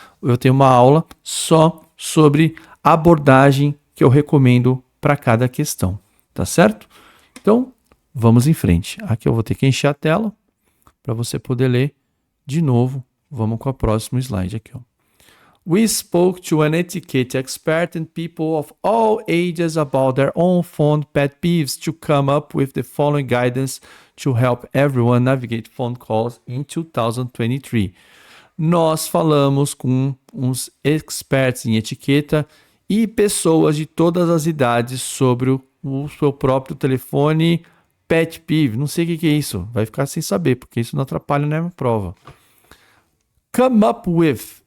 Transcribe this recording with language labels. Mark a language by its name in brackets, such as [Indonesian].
[Portuguese] Eu tenho uma aula só sobre a abordagem que eu recomendo para cada questão. Tá certo? Então, vamos em frente. Aqui eu vou ter que encher a tela para você poder ler de novo. Vamos com o próximo slide aqui, ó. [English] We spoke to an etiquette expert and people of all ages about their own phone pet peeves to come up with the following guidance to help everyone navigate phone calls in 2023. [Portuguese] Nós falamos com uns experts em etiqueta e pessoas de todas as idades sobre o seu próprio telefone pet peeve. Não sei o que é isso. Vai ficar sem saber, porque isso não atrapalha na minha prova. [English] Come up with.